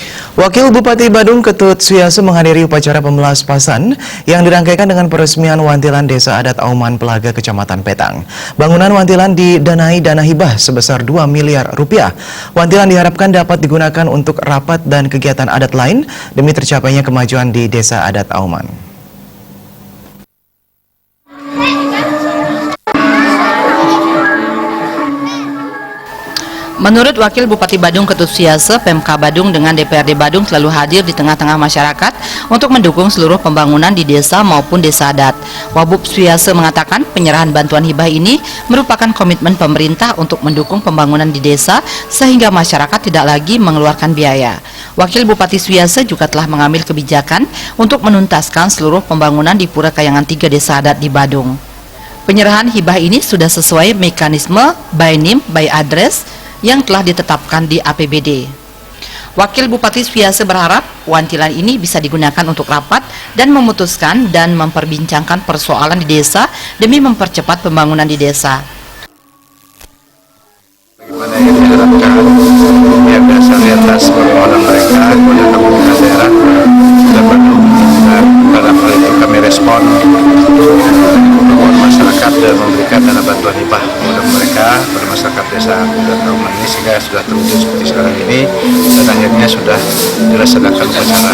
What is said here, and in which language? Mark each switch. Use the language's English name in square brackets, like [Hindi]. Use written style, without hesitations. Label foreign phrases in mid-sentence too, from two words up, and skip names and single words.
[Indonesian] Wakil Bupati Badung Ketut Suyase menghadiri upacara pemelaspasan yang dirangkaikan dengan peresmian Wantilan Desa Adat Auman Pelaga Kecamatan Petang. Bangunan Wantilan didanai dana hibah sebesar 2 miliar rupiah. Wantilan diharapkan dapat digunakan untuk rapat dan kegiatan adat lain demi tercapainya kemajuan di Desa Adat Auman. Menurut Wakil Bupati Badung Ketut Suyase, Pemka Badung dengan DPRD Badung selalu hadir di tengah-tengah masyarakat untuk mendukung seluruh pembangunan di desa maupun desa adat. Wabub Suyase mengatakan penyerahan bantuan hibah ini merupakan komitmen pemerintah untuk mendukung pembangunan di desa sehingga masyarakat tidak lagi mengeluarkan biaya. Wakil Bupati Suyase juga telah mengambil kebijakan untuk menuntaskan seluruh pembangunan di Pura Kayangan 3 desa adat di Badung. Penyerahan hibah ini sudah sesuai mekanisme [English] by name by address [Indonesian] yang telah ditetapkan di APBD. Wakil Bupati Suyase berharap Wantilan ini bisa digunakan untuk rapat dan memutuskan dan memperbincangkan persoalan di desa demi mempercepat pembangunan di desa. Bagaimana yang diharapkan pihak desa di atas permohonan mereka kepada pemerintah daerah dan Badung, dan dalam hal itu kami respon permohonan masyarakat dan memberikan dana bantuan hibah kepada mereka, pada masyarakat desa Adat Auman ini, sehingga sudah terwujud seperti sekarang ini dan akhirnya sudah dilaksanakan upacara.